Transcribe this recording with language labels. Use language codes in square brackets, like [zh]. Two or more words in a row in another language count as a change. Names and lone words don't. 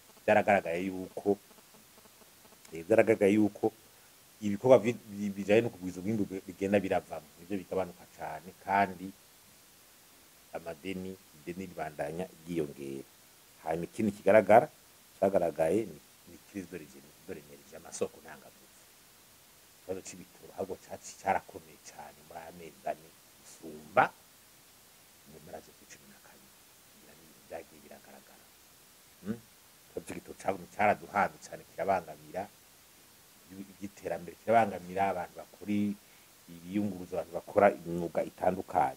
[rn] byaragaragaye yuko ibikorwa bijanye no kugwiza umwimbu bigenda biravamo nivyo bigabanuka cyane, kandi amadeni ribandanya ryiyongera. Hanyuma ikindi cyagaragaye ni [fr] crise de l'énergie, [rn] amasoko ntangaguzi. Ikibazo c'ibitoro ahubwo cyarakomeye cyane muri amezi ane gusumba mu mpera zo ku 12 byagiye biragaragara. Igitoro cyaraduhanze cyane, kirabangamira iby'iterambere, kirabangamira abantu bakora ibiyunguruza, abantu bakora imyuga itandukanye.